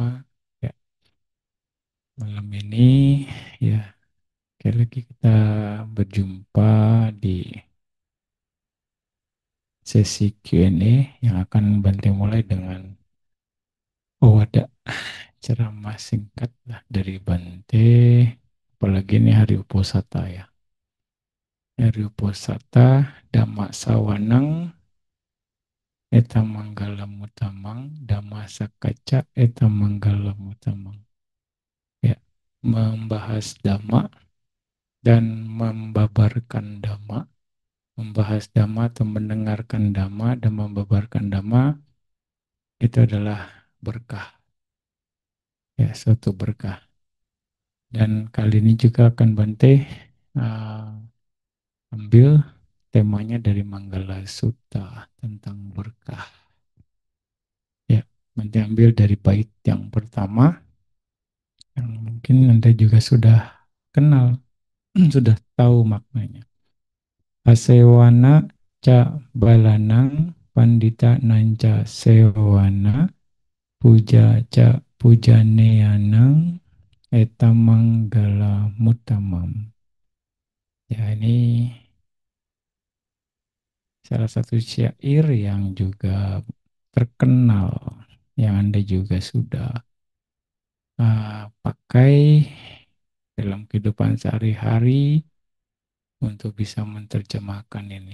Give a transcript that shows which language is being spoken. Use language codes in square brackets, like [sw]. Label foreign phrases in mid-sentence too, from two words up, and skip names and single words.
[id] Ya, malam ini ya sekali lagi kita berjumpa di sesi Q&A yang akan Bante mulai dengan Owada, ceramah singkat lah dari Bante. Apalagi ini hari Uposata ya. [pi] Hari Uposata, Dhamma Sawanang, Eta Manggala Mutamang, Dhamma Sakaca, Eta Manggala Mutamang. [id] Ya, membahas Dhamma dan membabarkan dhamma, membahas dhamma atau mendengarkan dhamma dan membabarkan dhamma itu adalah berkah, ya suatu berkah. Dan kali ini juga akan Bante ambil temanya dari Manggala Sutta tentang berkah. Ya, Bante ambil dari bait yang pertama yang mungkin Anda juga sudah kenal, sudah tahu maknanya. [pi] Asewana ca balanang pandita nanca sewana puja ca pujaneanang etamanggala mutamam. [id] Ya, ini salah satu syair yang juga terkenal, yang Anda juga sudah pakai dalam kehidupan sehari-hari untuk bisa menerjemahkan ini.